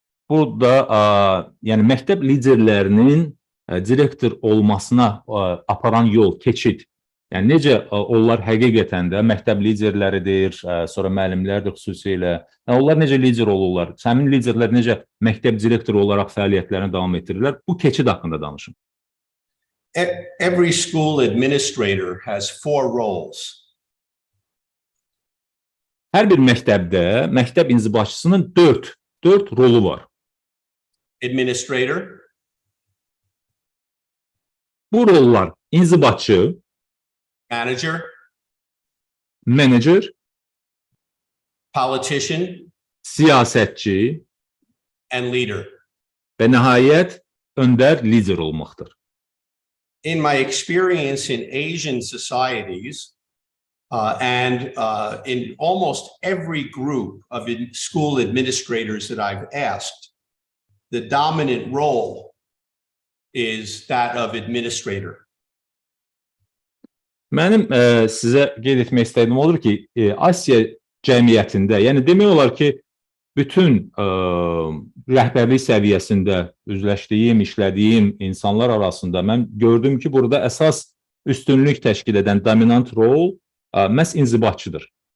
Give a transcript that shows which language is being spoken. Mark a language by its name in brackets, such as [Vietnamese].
[Azerbaijani] Burada yəni məktəb liderlərinin direktor olmasına aparan yol, keçid. Yəni necə onlar həqiqətən də məktəb liderləridir, sonra müəllimlərdir xüsusilə. Yəni onlar necə lider olurlar? Həmin liderlər necə məktəb direktoru olaraq fəaliyyətlərini davam etdirirlər? Bu keçid haqqında danışın. [English] Every school administrator has 4 roles. [Azerbaijani] Hər bir məktəbdə məktəb inzibatçısının 4 rolu var. [English] Administrator. [Azerbaijani] Bu rollar inzibatçı, manager, [English] politician, [Azerbaijani] siyasətçi [English] and leader. [Azerbaijani] Və nəhayət öndər lider olmaqdır. [English] In my experience in Asian societies and in almost every group of school administrators that I've asked, the dominant role is that of administrator. [Azerbaijani] Mənim sizə qeyd etmək istədiyim odur ki, Asiya cəmiyyətində, yəni demək olar ki, bütün rəhbərlik səviyyəsində üzləşdiyim, işlədiyim insanlar arasında mən gördüm ki, burada əsas üstünlük təşkil edən dominant rol məhz inzibatçıdır.